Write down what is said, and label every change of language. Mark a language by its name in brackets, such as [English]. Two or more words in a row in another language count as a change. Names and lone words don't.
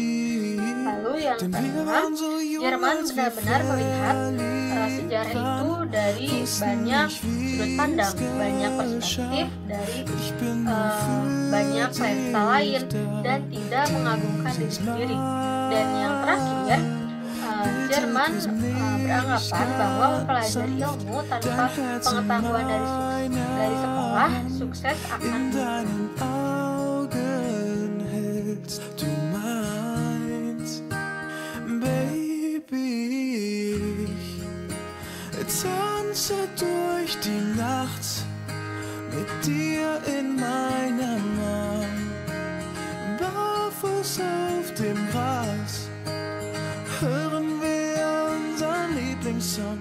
[Indonesian] Lalu yang keenam, Jerman benar-benar melihat sejarah itu dari banyak sudut pandang, banyak perspektif, dari banyak lensa lain, dan tidak mengagungkan diri sendiri. Dan yang terakhir, Jerman beranggapan bahwa mempelajari ilmu tanpa pengetahuan dari sekolah, sukses akan [German] tanze durch die Nacht mit dir in meinem Arm, barfuß auf dem Gras, hören wir unseren Lieblingssong.